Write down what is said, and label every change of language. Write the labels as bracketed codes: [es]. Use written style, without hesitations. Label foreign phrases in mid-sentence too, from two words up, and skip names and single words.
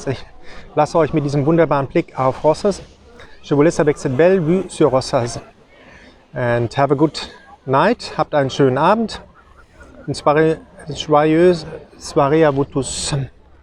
[de] Ich lasse euch mit diesem wunderbaren Blick auf Rosas. [fr] Je vous laisse avec cette belle vue sur Rosas. [en] And have a good night. [de] Habt einen schönen Abend. [fr] Une joyeuse soirée à vous tous.